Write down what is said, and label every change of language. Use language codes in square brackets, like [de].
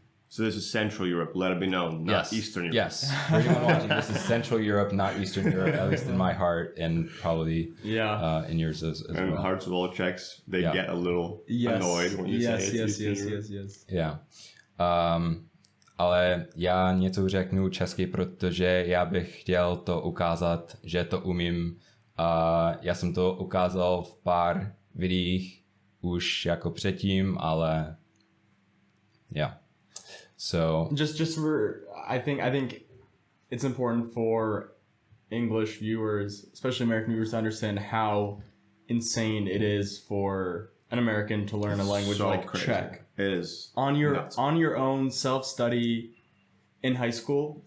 [en] So this is Central Europe, let it be known, not Eastern Europe. Yes. For anyone watching, this is Central Europe, not Eastern Europe, at least in my heart, and probably in yours as well. And the hearts of all Czechs, they get a little annoyed when you say it's Eastern Europe. Yes. Yeah. [cs] Ale já něco řeknu česky, protože já bych chtěl to ukázat, že to umím. Já jsem to ukázal v pár videích už jako předtím, ale [en] So just for I think it's important for English viewers, especially American viewers, to understand how insane it is for an American to learn a language like Czech It is on your nuts. own self-study in high school.